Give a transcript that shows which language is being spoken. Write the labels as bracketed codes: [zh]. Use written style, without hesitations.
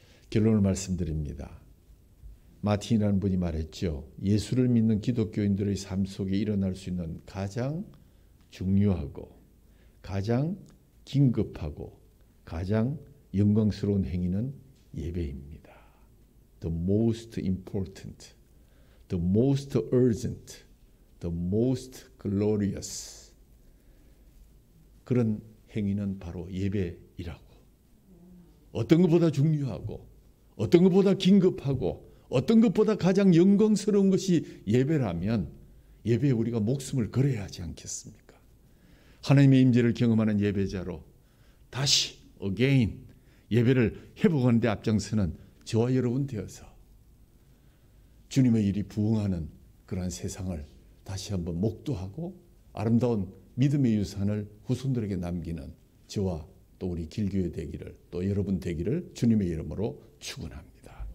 [ko] 결론을 말씀드립니다. 마틴이라는 분이 말했죠. 예수를 믿는 기독교인들의 삶 속에 일어날 수 있는 가장 중요하고 가장 긴급하고 가장 영광스러운 행위는 예배입니다. [en] The most important, the most urgent, the most glorious. [ko] 그런 행위는 바로 예배이라고. 어떤 것보다 중요하고 어떤 것보다 긴급하고 어떤 것보다 가장 영광스러운 것이 예배라면 예배에 우리가 목숨을 걸어야 하지 않겠습니까? 하나님의 임재를 경험하는 예배자로 다시 again 예배를 회복하는 데 앞장서는 저와 여러분 되어서 주님의 일이 부응하는 그러한 세상을 다시 한번 목도하고 아름다운 믿음의 유산을 후손들에게 남기는 저와 또 우리 길교회 되기를 또 여러분 되기를 주님의 이름으로 축원합니다.